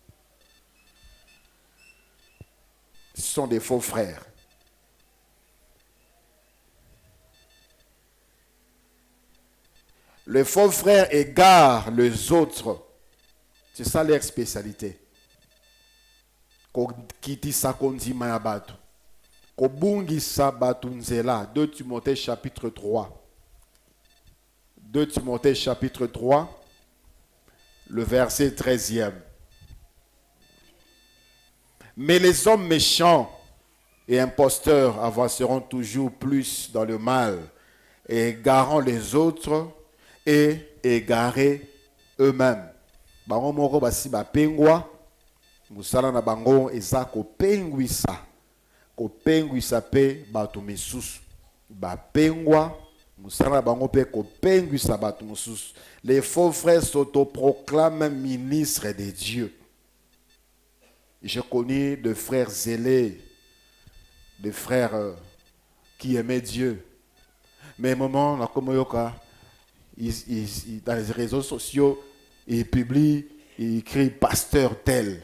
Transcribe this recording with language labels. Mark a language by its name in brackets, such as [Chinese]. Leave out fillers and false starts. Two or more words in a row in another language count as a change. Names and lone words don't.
[French] Ce sont des faux frères. Les faux frères égarent les autres. C'est ça leur spécialité. [Lingala] Kitisa kondima ya batu. Kobungisa batu nzela. [French] 2 Timothée chapitre 3. 2 Timothée chapitre 3, le verset 13e. Mais les hommes méchants et imposteurs avanceront toujours plus dans le mal, et égarant les autres et égarés eux-mêmes. [Lingala] Bango moko basi ba pengwa, musala na bango eza ko penguisa pe batu misusu. Ba pengwa, musala na bango pe ko penguisa batu misusu. [French] Les faux frères s'autoproclament ministres de Dieu. J'ai connu des frères zélés, des frères qui aimaient Dieu. Mais à un moment, dans les réseaux sociaux, ils publient, ils écrivent pasteur tel.